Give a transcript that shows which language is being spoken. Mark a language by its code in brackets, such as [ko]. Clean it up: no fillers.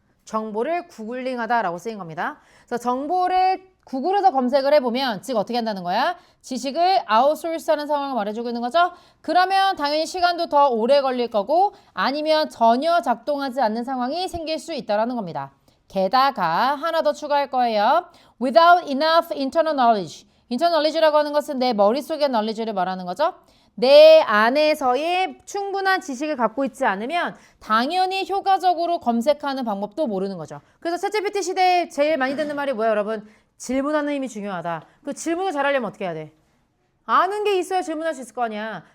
[ko] 정보를 구글링하다라고 쓰인 겁니다. 그래서 정보를 구글에서 검색을 해보면 즉 어떻게 한다는 거야? 지식을 아웃소스하는 상황을 말해주고 있는 거죠. 그러면 당연히 시간도 더 오래 걸릴 거고 아니면 전혀 작동하지 않는 상황이 생길 수 있다는 겁니다. 게다가 하나 더 추가할 거예요. [en] Without enough internal knowledge. [ko] internal knowledge라고 하는 것은 내 머릿속의 knowledge를 말하는 거죠. 내 안에서의 충분한 지식을 갖고 있지 않으면 당연히 효과적으로 검색하는 방법도 모르는 거죠. 그래서 챗GPT 시대에 제일 많이 듣는 말이 뭐예요, 여러분? 질문하는 힘이 중요하다. 그 질문을 잘하려면 어떻게 해야 돼? 아는 게 있어야 질문할 수 있을 거 아니야.